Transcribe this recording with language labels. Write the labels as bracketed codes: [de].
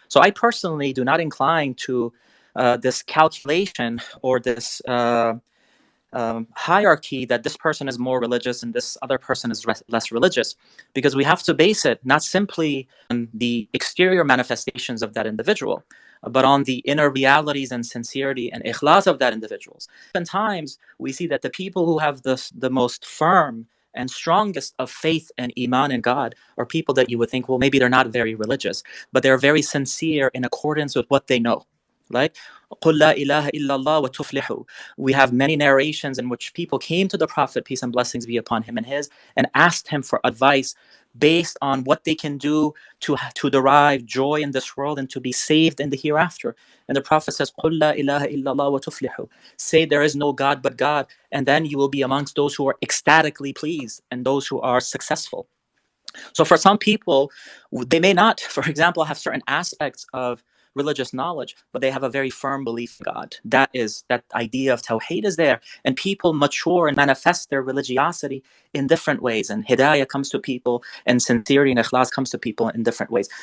[en] So I personally do not incline to this calculation or this hierarchy that this person is more religious and this other person is less religious, because we have to base it not simply on the exterior manifestations of that individual, but on the inner realities and sincerity and ikhlas of that individual. Oftentimes, we see that the people who have the most firm and strongest of faith and iman in God are people that you would think, well, maybe they're not very religious, but they're very sincere in accordance with what they know. [ar] Like, قُلْ لَا إِلَهَ إِلَّا اللَّهُ وَتُفْلِحُوا. [en] We have many narrations in which people came to the Prophet, peace and blessings be upon him and his, and asked him for advice based on what they can do to derive joy in this world and to be saved in the hereafter. And the Prophet says, [ar] قُلْ لَا إِلَهَ إِلَّا اللَّهُ وَتُفْلِحُوا. [en] Say there is no God but God, and then you will be amongst those who are ecstatically pleased and those who are successful. So for some people, they may not, for example, have certain aspects of religious knowledge, but they have a very firm belief in God. That idea of Tawheed is there, and people mature and manifest their religiosity in different ways, and Hidayah comes to people, and sincerity and Ikhlas comes to people in different ways.